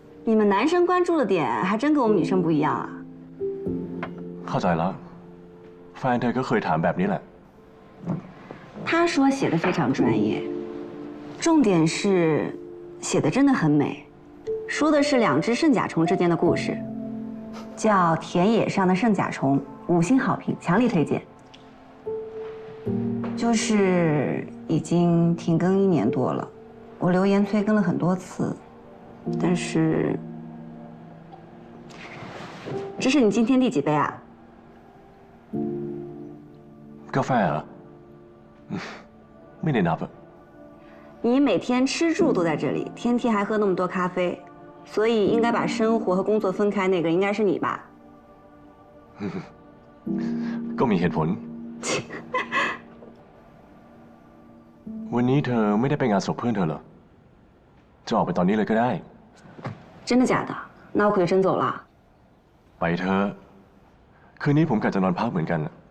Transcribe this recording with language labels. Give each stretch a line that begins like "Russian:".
Chinese: 你们男生关注的点还真跟我们女生不一样啊。
Thai: เข้าใจแล้ว แฟนเธอก็เคยถามแบบนี้แหละ
Chinese: 他说写的非常专业，重点是写的真的很美，说的是两只圣甲虫之间的故事，叫《田野上的圣甲虫》，5星好评，强力推荐。就是已经停更1年多了，我留言催更了很多次，但是这是你今天第几杯啊？
Thai: กาแฟเหรอ ไม่ได้นับอะ
Chinese: 你每天吃住都在这里，天天还喝那么多咖啡，所以应该把生活和工作分开那个应该是你吧？
Thai: ก็มีเหตุผล วันนี้เธอไม่ได้ไปงานศพเพื่อนเธอเหรอ จะออกไปตอนนี้เลยก็ได้
Chinese: 真的假的？那我可就真走了。
Thai: ไปเธอะคืนนี้ผมกะจะนอนพักเหมือนกัน